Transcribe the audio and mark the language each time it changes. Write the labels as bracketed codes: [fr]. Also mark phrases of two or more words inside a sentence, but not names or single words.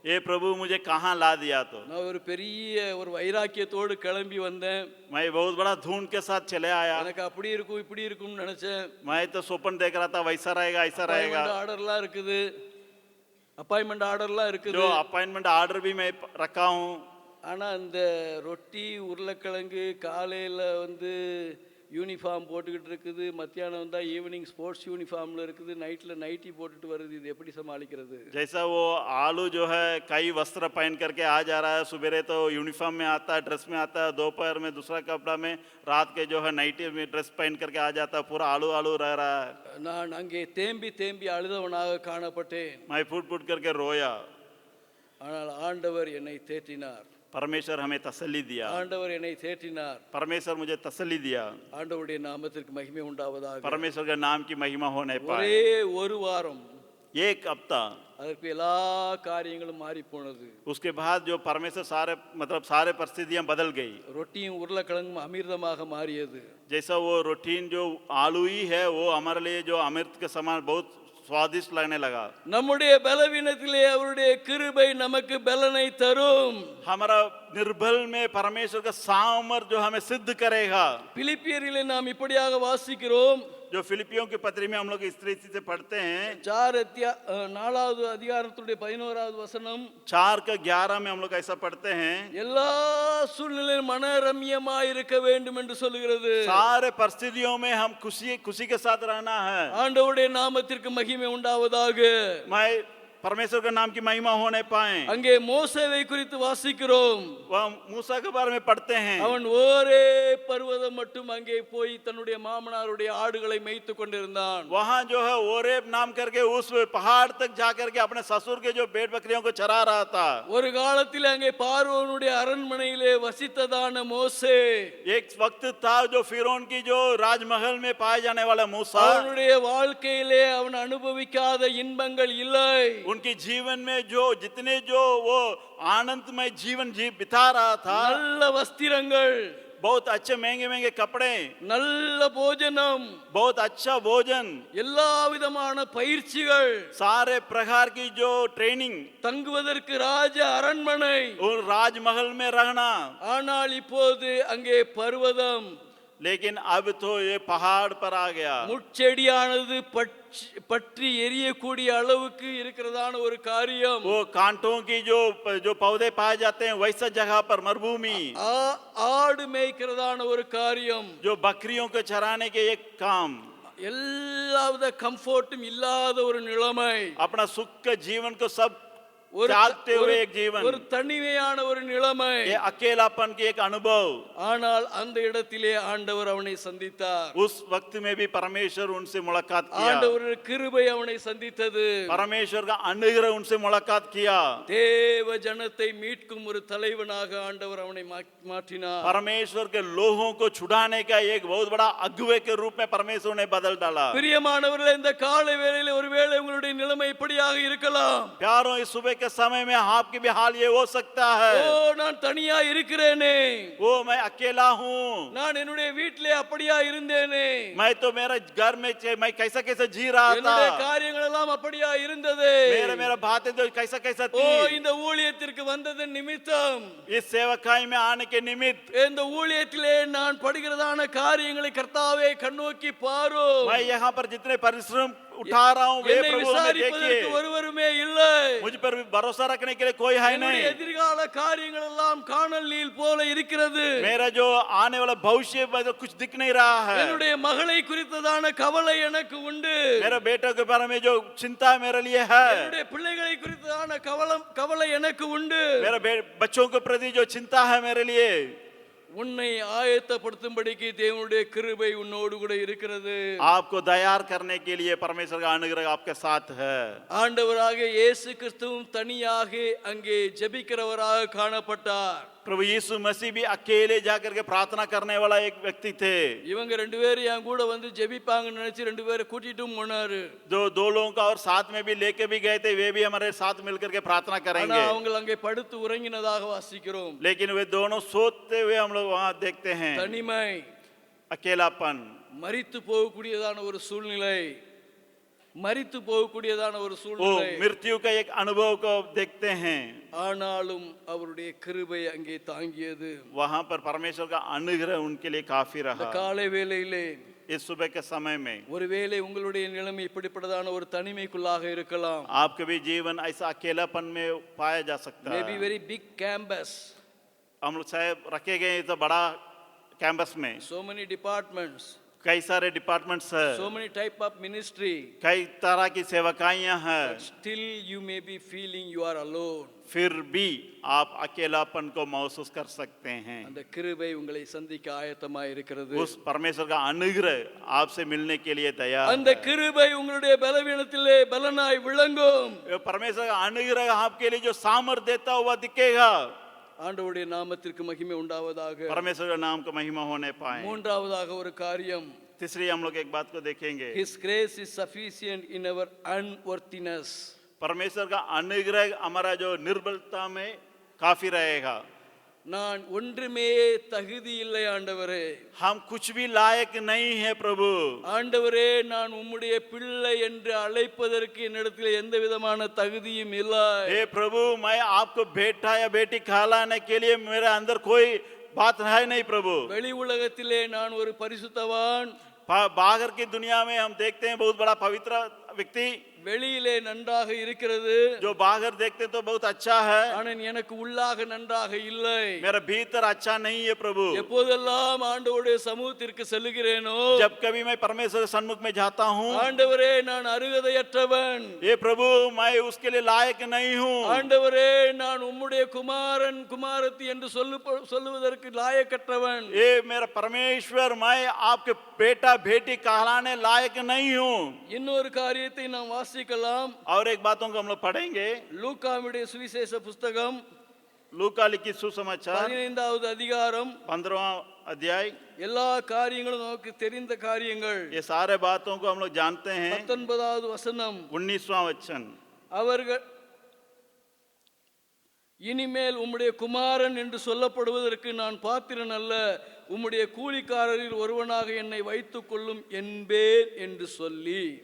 [hi] ये प्रभु मुझे कहाँ ला दिया तो [ta] நான் ஒரு பெரிய ஒரு வைராக்கியத்தோடு கிளம்பி வந்தேன். [hi] मैं बहुत बड़ा धुन के साथ चले आया। [ta] எனக்கு அப்படி இருக்கும் இப்படி இருக்கும்னு நினைச்சேன். [hi] मैं तो स्वप्न देख रहा था वैसा रहेगा ऐसा रहेगा। [ta] ஆர்டர்லாம் இருக்குது, [en] appointment order [hi] जो [ta] இருக்குது. [en] appointment order [hi] भी मैं रखा हूँ। [ta] ஆனா இந்த ரொட்டி உருளைக்கிழங்கு காலையில வந்து யூனிஃபார்ம் போட்டுக்கிட்டு இருக்குது, மத்தியானம் வந்தால் [en] evening sports uniform [ta] இருக்குது, நைட்டில் நைட்டி போட்டுட்டு வருது. இது எப்படி சமாளிக்கிறது? [hi] जैसा वो आलू जो है कई वस्त्र पहन करके आ जा रहा है, सुबेरे तो यूनिफॉर्म में आता है, ड्रेस में आता है, दोपहर में दूसरा कपड़ा में, रात के जो है नाइटी में ड्रेस पहन करके आ जाता है, पूरा आलू आलू रह रहा है। [ta] நான் அங்கே தேம்பி தேம்பி அழுதவனாக காணப்பட்டேன். [hi] मैं फुट फुट करके रोया। [ta] ஆனால் ஆண்டவர் என்னை தேற்றினார். [hi] परमेश्वर हमें तसल्ली दिया। [ta] ஆண்டவர் என்னை தேற்றினார். [hi] परमेश्वर मुझे तसल्ली दिया। [ta] ஆண்டவருடைய நாமத்திற்கு மகிமை உண்டாவதாக. [hi] परमेश्वर के नाम की महिमा होने पाए। [ta] ஒரே ஒரு வாரம், [hi] एक हफ्ता, [ta] அதற்கு எல்லா காரியங்களும் மாறி போனது. [hi] उसके बाद जो परमेश्वर सारे परिस्थितियां बदल गई। [ta] ரொட்டியும் உருளைக்கிழங்கும் அமிர்தமாக மாறியது. [hi] जैसा वो रूटीन जो आलू ही है वो हमारे लिए जो अमृत के समान बहुत स्वादिष्ट लगने लगा। [ta] நம்முடைய பலவீனத்திலே அவருடைய கிருபை நமக்கு பலனை தரும். [hi] हमारा निर्बल में परमेश्वर का सामर्थ जो हमें सिद्ध करेगा। [ta] பிலிப்பியரிலே நாம் இப்படியாக வாசிக்கிறோம். [hi] जो फिलिपियों की पत्री में हम लोग इस तरीके से पढ़ते हैं, [ta] 4வது அதிகாரத்துடைய 11வது வசனம், [hi] 4:11 में हम लोग ऐसा पढ़ते हैं, [ta] எல்லா சூழ்நிலையிலும் மனரம்யமாய் இருக்க வேண்டும் என்று சொல்கிறது. [hi] सारे परिस्थितियों में हम खुशी के साथ रहना है। [ta] ஆண்டவருடைய நாமத்திற்கு மகிமை உண்டாவதாக. [hi] मैं परमेश्वर के नाम की महिमा होने पाए। [ta] அங்கே மோசேவை குறித்து வாசிக்கிறோம். [hi] वह मूसा के बारे में पढ़ते हैं। [ta] அவன் ஒரே பர்வதம் மட்டும் அங்கே போய் தன்னுடைய மாமனாருடைய ஆடுகளை மேய்த்து கொண்டிருந்தான். [hi] वहाँ जो है ओरेब नाम करके उस पहाड़ तक जाकर के अपने ससुर के जो भेड़ बकरियों को चरा रहा था। [ta] ஒரு காலத்தில் அங்கே பார்வோனுடைய அரண்மனையிலே வசித்ததான மோசே, [hi] एक वक्त था जो फिरौन की जो राजमहल में पाए जाने वाला मूसा, [ta] அவனுடைய வாழ்க்கையிலே அவன் அனுபவிக்காத இன்பங்கள் இல்லை. [hi] उनके जीवन में जो जितने जो वो आनंदमय जीवन बिता रहा था, [ta] நல்ல வஸ்திரங்கள், [hi] बहुत अच्छे महंगे महंगे कपड़े, [ta] நல்ல போஜனம், [hi] बहुत अच्छा भोजन, [ta] எல்லா விதமான பயிற்சிகள், [hi] सारे प्रकार की जो ट्रेनिंग, [ta] தங்குவதற்கு ராஜ அரண்மனை, [hi] और राजमहल में रहना। [ta] ஆனால் இப்போது அங்கே பர்வதம், [hi] लेकिन अब तो ये पहाड़ पर आ गया। [ta] முட்செடியானது பற்றி எரியக்கூடிய அளவுக்கு இருக்கிறதான ஒரு காரியம், [hi] वो कांटों की जो पौधे पाए जाते हैं वैसा जगह पर मरुभूमि, [ta] ஆடு மேய்க்கிறதான ஒரு காரியம், [hi] जो बकरियों को चराने के एक काम, [ta] எல்லாவித கம்ஃபோர்ட்டும் இல்லாத ஒரு நிலைமை, [hi] अपना सुख के जीवन को सब [ta] ஒரு [hi] त्यागते हुए एक जीवन, [ta] ஒரு தனிமையான ஒரு நிலைமை, [hi] ये अकेलापन की एक अनुभव। [ta] ஆனால் அந்த இடத்திலே ஆண்டவர் அவனை சந்தித்தார். [hi] उस वक्त में भी परमेश्वर उनसे मुलाकात किया। [ta] ஆண்டவருடைய கிருபை அவனை சந்தித்தது. [hi] परमेश्वर का अनुग्रह उनसे मुलाकात किया। [ta] தேவ ஜனத்தை மீட்கும் ஒரு தலைவனாக ஆண்டவர் அவனை மாற்றினார். [hi] परमेश्वर के लोगों को छुड़ाने का एक बहुत बड़ा अगुवे के रूप में परमेश्वर ने बदल डाला। [ta] பிரியமானவர்களே, இந்த காலை வேளையிலே ஒருவேளை உங்களுடைய நிலைமை இப்படியாக இருக்கலாம். [hi] प्यारों, इस सुबह के समय में आपकी भी हाल ये हो सकता है, [ta] ஓ நான் தனியா இருக்கிறேனே, [hi] वो मैं अकेला हूँ, [ta] நான் என்னுடைய வீட்டிலே அப்படியா இருந்தேனே, [hi] मैं तो मेरा घर में मैं कैसा कैसा जी रहा था, [ta] என்னுடைய காரியங்கள் எல்லாம் அப்படியா இருந்தது. [hi] मेरा बातें तो कैसा कैसा ஓ थी। [ta] இந்த ஊழியத்திற்கு வந்ததன் நிமித்தம், [hi] इस सेवकाई में आने के निमित्त, [ta] இந்த ஊழியத்திலே நான் படுகிறதான காரியங்களை கர்த்தாவே கண்ணோக்கி பாரும். [hi] मैं यहाँ पर जितने परिश्रम उठा रहा हूँ वे [ta] என்னை [hi] प्रभु हमें [ta] விசாரிப்பதற்கு [hi] देखिए। [ta] ஒருவருமே இல்லை. [hi] मुझ पर भी भरोसा रखने के लिए कोई है [ta] என்னுடைய [hi] नहीं। [ta] எதிர்கால காரியங்கள் எல்லாம் காணல் நீல் போல இருக்கிறது. [hi] मेरा जो आने वाला भविष्य तो कुछ दिख नहीं रहा है। [ta] என்னுடைய மகளை குறித்ததான கவலை எனக்கு உண்டு. [hi] मेरा बेटा के बारे में जो चिंता मेरे लिए है, [ta] என்னுடைய பிள்ளைகளை குறித்ததான கவலை எனக்கு உண்டு. [hi] मेरा बच्चों के प्रति जो चिंता है मेरे लिए, [ta] உன்னை ஆயத்தப்படுத்தும்படிக்கு தேவனுடைய கிருபை உன்னோடு கூட இருக்கிறது. [hi] आपको तैयार करने के लिए परमेश्वर का अनुग्रह आपके साथ है। [ta] ஆண்டவராக இயேசு கிறிஸ்துவும் தனியாக அங்கே ஜெபிக்கிறவராக காணப்பட்டார். [hi] प्रभु यीशु मसीह भी अकेले जाकर के प्रार्थना करने वाला एक व्यक्ति थे। [ta] இவங்க ரெண்டு பேரும் என் கூட வந்து ஜெபிப்பாங்கன்னு நினைச்சு ரெண்டு பேரை கூட்டிட்டும் போனாரு. [hi] जो दो लोगों का और साथ में भी लेके भी गए थे, वे भी हमारे साथ मिलकर के प्रार्थना [ta] ஆனா [hi] करेंगे, [ta] அவங்க அங்கே படுத்து உறங்கினதாக வாசிக்கிறோம். [hi] लेकिन वे दोनों सोते हुए हम लोग वहां देखते हैं। [ta] தனிமை, [hi] अकेलापन, [ta] மரித்து போகக்கூடியதான ஒரு சூழ்நிலை. மரித்து போகக்கூடியதான ஒரு [hi] वो [ta] சூழ்நிலை. [hi] मृत्यु का एक अनुभव को देखते हैं। [ta] ஆனாலும் அவருடைய கிருபை அங்கே தாங்கியது. [hi] वहां पर परमेश्वर का अनुग्रह उनके लिए काफी [ta] இந்த [hi] रहा। [ta] காலை வேளையிலே [hi] इस सुबह के समय में [ta] ஒருவேளை உங்களுடைய நிலைமை இப்படிப்பட்டதான ஒரு தனிமைக்குள்ளாக இருக்கலாம். [hi] आपका भी जीवन ऐसा अकेलापन में पाया जा सकता மே है। [en] be very big campus, [hi] हम लोग शायद रखे गए तो बड़ा कैंपस में [en] so many departments, [hi] कई सारे डिपार्टमेंट्स है, [en] so many type of ministry, [hi] कई तरह की सेवकाइयां हैं, [en] but still you may be feeling you are alone. [hi] फिर भी आप अकेलापन को महसूस कर सकते हैं। [ta] அந்த கிருபை உங்களை சந்திக்க ஆயத்தமாய் இருக்கிறது. [hi] उस परमेश्वर का अनुग्रह आपसे मिलने के लिए तैयार [ta] அந்த [hi] है। [ta] கிருபை உங்களுடைய பலவீனத்திலே பலனாய் விளங்கும். [hi] ये परमेश्वर का अनुग्रह आपके लिए जो सामर्थ्य देता हुआ दिखेगा। [ta] ஆண்டவருடைய நாமத்திற்கு மகிமை உண்டாவதாக. [hi] परमेश्वर का नाम को महिमा होने पाए। [ta] மூன்றாவதாக ஒரு காரியம், [hi] तीसरी हम लोग एक बात को देखेंगे, [en] His grace is sufficient in our unworthiness. [hi] परमेश्वर का अनुग्रह हमारा जो निर्बलता में काफी रहेगा। [ta] நான் ஒன்றுமே தகுதி இல்லை ஆண்டவரே, [hi] हम कुछ भी लायक नहीं है प्रभु। [ta] ஆண்டவரே நான் உம்முடைய பிள்ளை என்று அழைப்பதற்கு என்னிடத்தில் எந்த விதமான தகுதியும் இல்லை. [hi] हे प्रभु, मैं आपको बेटा या बेटी कहलाने के लिए मेरे अंदर कोई बात है नहीं प्रभु। [ta] வெளி உலகத்திலே நான் ஒரு பரிசுத்தவான், [hi] बाहर की दुनिया में हम देखते हैं बहुत बड़ा पवित्र व्यक्ति, [ta] வெளியிலே நன்றாக இருக்கிறது, [hi] जो बाहर देखते तो बहुत अच्छा है, [ta] ஆனால் எனக்கு உள்ளாக நன்றாக இல்லை. [hi] मेरा भीतर अच्छा नहीं है प्रभु। [ta] எப்போதெல்லாம் ஆண்டவருடைய சமூகத்திற்கு செல்லுகிறேனோ, [hi] जब कभी मैं परमेश्वर के सन्मुख में जाता हूँ, [ta] ஆண்டவரே நான் அருகதையற்றவன், [hi] ये प्रभु मैं उसके लिए लायक नहीं हूँ। [ta] ஆண்டவரே நான் உம்முடைய குமாரன் குமாரத்தி என்று சொல்லுவதற்கு லாயக்கற்றவன். [hi] ये मेरा परमेश्वर, मैं आपके बेटा बेटी कहलाने लायक नहीं हूँ। [ta] இன்னொரு காரியத்தை நாம் வாசிக்கலாம். [hi] और एक बातों को हम लोग पढ़ेंगे, [ta] லூக்காவுடைய சுவிசேஷ புஸ்தகம் [hi] लूका लिखित सुसमाचार [ta] 15வது அதிகாரம். [hi] 15वां अध्याय। [ta] எல்லா காரியங்களும் நமக்கு தெரிந்த காரியங்கள். [hi] ये सारे बातों को हम लोग जानते हैं। [ta] 19வது வசனம், [hi] 19वां वचन, [ta] அவர்கள் இனிமேல் உம்முடைய குமாரன் என்று சொல்லப்படுவதற்கு நான் பாத்திரன் அல்ல, உம்முடைய கூலிக்காரரில் ஒருவனாக என்னை வைத்துக் கொள்ளும் என்பேன் என்று சொல்லி.